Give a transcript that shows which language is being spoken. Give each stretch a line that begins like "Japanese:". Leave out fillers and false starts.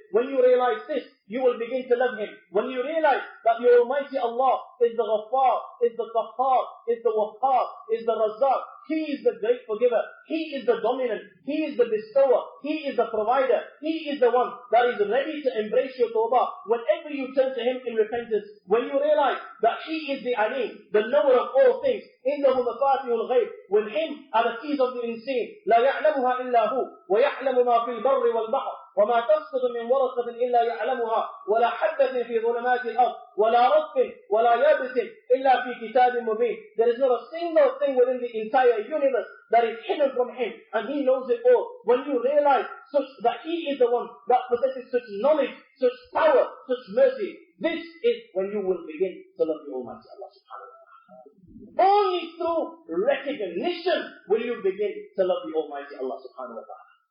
English: When you realize this, you will begin to love Him. When you realize that the Almighty Allah is the Ghaffar, is the Qahhar, is the Wahhar, is the Razzaq. He is the great forgiver. He is the dominant. He is the bestower. He is the provider. He is the one that is ready to embrace your tawbah whenever you turn to Him in repentance. When you realize that He is the Alim, the knower of all things,
Arabic: إِنَّهُ مَفَاتِحُ الْغَيْبِ.
English: With Him are the keys of the unseen.
Arabic: لَا يَعْلَمُهَا إِلَّا هُ وَيَعْلَمُ مَا فِي الْبَرِّ وَالْبَحْرِ وما تسقط من ورقة إلا يعلمها ولا حبة في ظلمات الأرض ولا رطب ولا يابس إلا في كتاب مبين.
English: There is not a single thing within the entire universe that is hidden from him, and he knows it all. When you realize that he is the one that possesses such knowledge, such power, such mercy, this is when you will begin to love the Almighty Allah subhanahu wa ta'ala. Only through recognition will you begin to love the Almighty Allah subhanahu wa ta'ala.